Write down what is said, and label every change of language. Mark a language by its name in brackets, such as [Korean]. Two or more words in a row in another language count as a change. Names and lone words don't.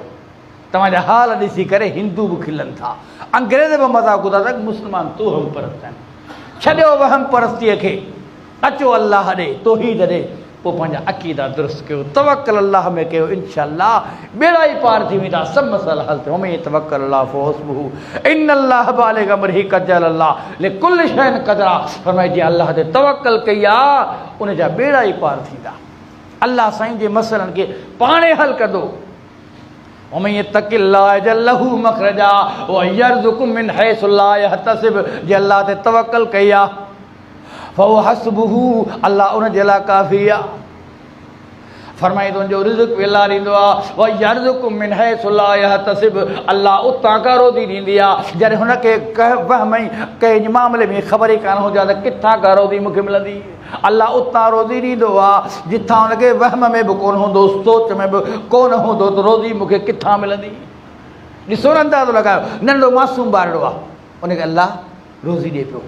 [Sindhi] तव्हांजा हाल ॾिसी करे हिंदू बि खिलनि था, अंग्रेज़ बि मज़ाक़ ॿुधा था, मुस्लमान तोहम परस्त आहिनि। छॾियो वहम परस्तीअ खे, अचो अल्लाह ॾे, तौहीद ॾे, पोइ पंहिंजा अक़ीदा दुरुस्त कयो, तवक्कल अल्लाह में कयो। इंशाअल्लाह बेड़ा ई पार थी वेंदा, सभु मसइला हल थिए। [Arabic] ومن يتوكل الله فحسبه إن الله بالغ أمره قد جعل الله لكل شيء قدرا. [Sindhi] फरमाए जीअं अल्लाह ते तवक्कल कई आहे, उन जा बेड़ा ई पार थींदा। अल्लाह साईं जे मसइलनि खे पाणे हल कंदो। [Arabic] ومن يتق الله يجعل له مخرجا و يرزقه من حيث لا يحتسب. [Sindhi] जे अल्लाह ते तवक्कल कई आहे, [Arabic] فهو حسبه, [Sindhi] अल्लाह उन जे लाइ काफ़ी आहे। फरमाई तुंहिंजो रिज़्क़ बि अल्लाह ॾींदो आहे। [Arabic] و يرزقه من حيث لا يحتسب, [Sindhi] अल्लाह उतां खां रोज़ी ॾींदी आहे जॾहिं हुनखे वहम ई कंहिं मामले में ख़बर ई कान हुजे त किथां खां रोज़ी मूंखे मिलंदी। अल्लाह उतां रोज़ी ॾींदो आहे जिथां हुनखे वहम में बि कोन हूंदो, सोच में बि कोन हूंदो त रोज़ी मूंखे किथां मिलंदी। ॾिसो न, अंदाज़ो लॻायो, नंढो मासूम ॿारड़ो आहे, उनखे अल्लाह रोज़ी ॾिए पियो।